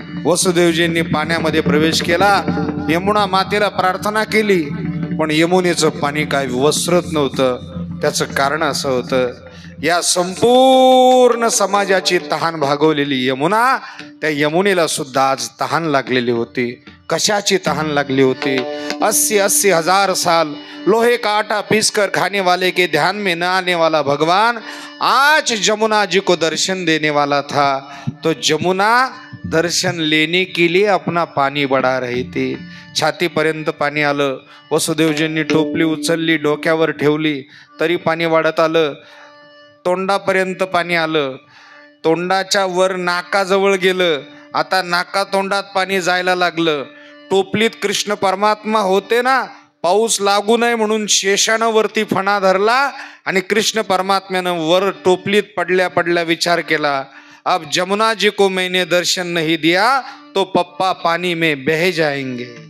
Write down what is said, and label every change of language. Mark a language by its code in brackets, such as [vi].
[mr] वसुदेवजींनी पाण्यामध्ये प्रवेश केला, यमुना मातेला प्रार्थना केली, पण यमुनेचं पाणी काय वसरत नव्हतं. त्याचं कारण असं होतं, या संपूर्ण समाजाची तहान भागवलेली यमुना, त्या यमुनेला सुद्धा आज तहान लागलेली होती. कशाची तहान लागली होती? [hi] 80-80 हजार साल लोहे का आटा पीस कर खाने वाले के ध्यान में न आने वाला भगवान आज जमुना जी को दर्शन देने वाला था. तो जमुना दर्शन लेने के लिए अपना पानी बढ़ा रही थी. [mr] छातीपर्यंत पाणी आलं. वसुदेवजींनी टोपली उचलली, डोक्यावर ठेवली, तरी पाणी वाढत आलं. तोंडापर्यंत पाणी आलं, तोंडाच्या वर नाकाजवळ गेलं, आता नाका तोंडात पाणी जायला लागलं. टोपलीत कृष्ण परमात्मा होते ना, पाऊस लागू नये म्हणून शेषानं वरती फणा धरला आणि कृष्ण परमात्म्यानं वर टोपलीत पडल्या पडल्या विचार केला, [hi] अब जमुना जी को मैंने दर्शन नहीं दिया तो पप्पा पानी में बह जाएंगे.